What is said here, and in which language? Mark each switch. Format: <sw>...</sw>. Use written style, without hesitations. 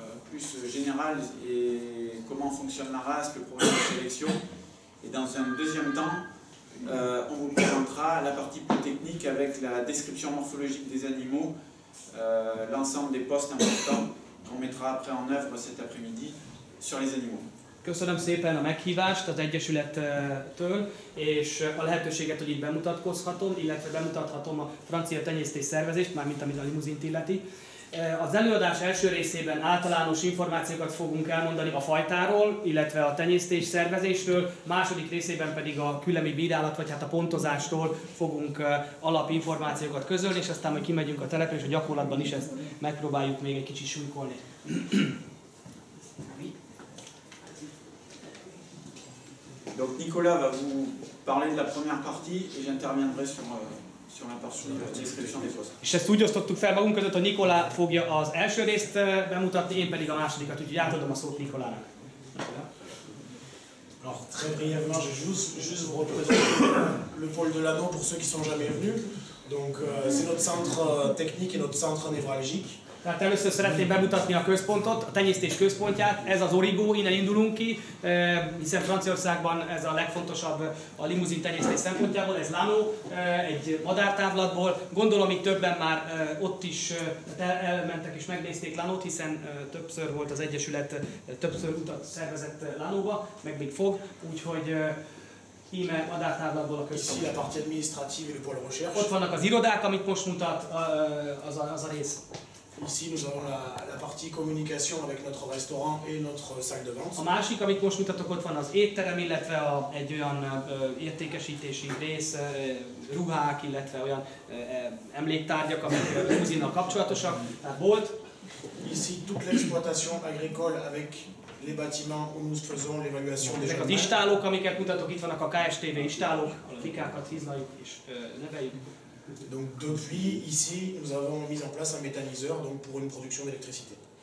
<fr>plus général et comment fonctionne la race, le problème de sélection. Et dans un deuxième temps, on vous présentera la partie plus technique avec la description morphologique des animaux, l'ensemble des postes importants qu'on mettra après en œuvre cet après-midi sur les animaux.</fr> <hu>Köszönöm szépen a meghívást az Egyesülettől, és a lehetőséget, hogy itt bemutatkozhatom, illetve bemutathatom a francia tenyésztés szervezést, mármint ami a limuzint illeti. Az előadás első részében általános információkat fogunk elmondani a fajtáról, illetve a tenyésztés szervezésről, második részében pedig a küllemi bírálat, vagy hát a pontozástól fogunk alapinformációkat közölni, és aztán majd kimegyünk a telepre, és a gyakorlatban is ezt megpróbáljuk még egy kicsit súlykolni.</hu> <fr>Donc Nicolas va vous parler de la première partie et j'interviendrai sur la partie de description des postes.</fr> <hu>És ezt úgy osztottuk fel magunk között, hogy Nicolas fogja az első részt bemutatni, én pedig a másodikat, úgyhogy átadom a szót Nicolasnak.</hu> <fr>Alors très brièvement, je vais juste vous représenter le pôle de l'Anneau pour ceux qui sont jamais venus. Donc c'est notre centre technique et notre centre névralgique.</fr> <hu>Tehát először szeretném bemutatni a központot, a tenyésztés központját, ez az Origo, innen indulunk ki, hiszen Franciaországban ez a legfontosabb a limuzin tenyésztés szempontjából, ez Lano, egy madártávlatból. Gondolom itt többen már ott is elmentek és megnézték Lanót, hiszen többször volt az Egyesület, többször utat szervezett Lanóba, meg még fog, úgyhogy íme madártávlatból a központ.</hu> <fr>Ici la partie administrative et le pôle recherche.</fr> <hu>Ott vannak az irodák, amit most mutat az a rész.</hu> <fr>Ici, nous avons la partie communication avec notre restaurant et notre salle de vente.</fr> <hu>A másik, amit most mutatok, ott van az étterem, illetve egy olyan értékesítési rész, ruhák, illetve olyan emléktárgyak, amik limuzinnal kapcsolatosak, tehát bolt.</hu> <fr>Ici, toute l'exploitation agricole avec les bâtiments où nous faisons l'évaluation des</fr> <hu>Ezek az istálók, amiket mutatok, itt vannak a KSTV istálók, a fikákat hízlaljuk és neveljük.</hu> <fr>Donc depuis ici, nous avons mis en place un méthaniseur donc pour une production d'électricité.</fr>